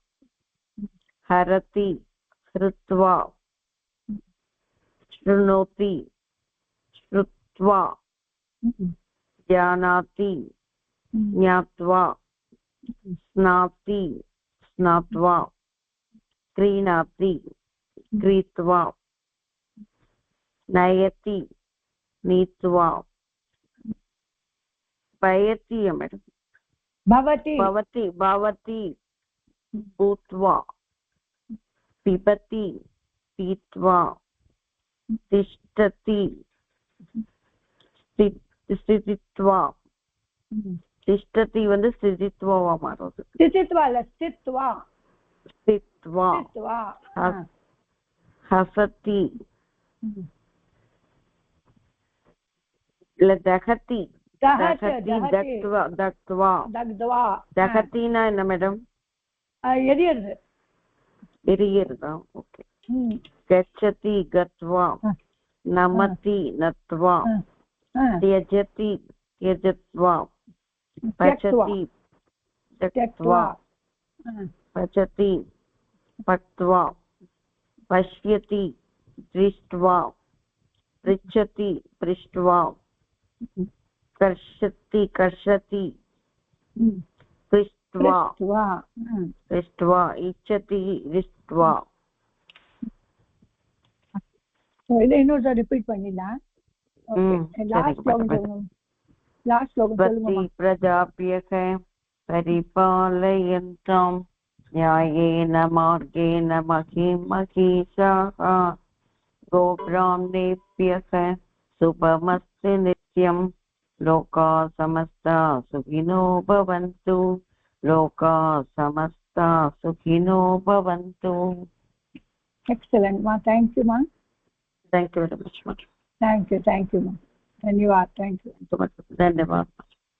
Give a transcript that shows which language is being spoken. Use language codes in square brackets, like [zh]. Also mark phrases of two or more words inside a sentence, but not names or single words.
[sa] हरति हृत्वा. शृणोति श्रुत्वा. जानाति ज्ञात्वा. स्नाति स्नात्वा. क्रीणाति क्रीत्वा. नयति नीत्वा. पयति मैडम. भवति भूत्वा. पिबति पीत्वा. तिष्ठति स्थित्वा. [ta] तिष्ठति வந்து ஸ்திதித்வாவா மாறுது. [sa] स्थित्वा. हसति. दहति. दग्ध्वा. दहतिना [ta] என்ன மேடம்? எரியறதா? ஓகே. [sa] गच्छति गत्वा. नमति नत्वा. त्यजति त्यजत्वा. पचति त्यक्त्वा. पचति पक्त्वा. पश्यति दृष्ट्वा. पृच्छति पृष्ट्वा. कर्षति कर्षति पृष्ट्वा. पृष्ट्वा. इच्छति दृष्ट्वा. [ta] இதை இன்னொரு ரிப்பீட் பண்ணிடலாம். லாஸ்ட் ஸ்லோகம் சொல்லுங்க. [sa] பிரஜாப்யக परिपालयन्तां न्यायेन मार्गेण महीमहीषाः गोब्राह्मणेभ्यः शुभमस्तु नित्यं लोकाः समस्ताः सुखिनो भवन्तु. लोकाः समस्ताः सुखिनो भवन्तु. [en] Excellent ma. Thank you ma. Thank you very much ma. Thank you ma. धन्यवाद. Thank you. [sa] धन्यवाद.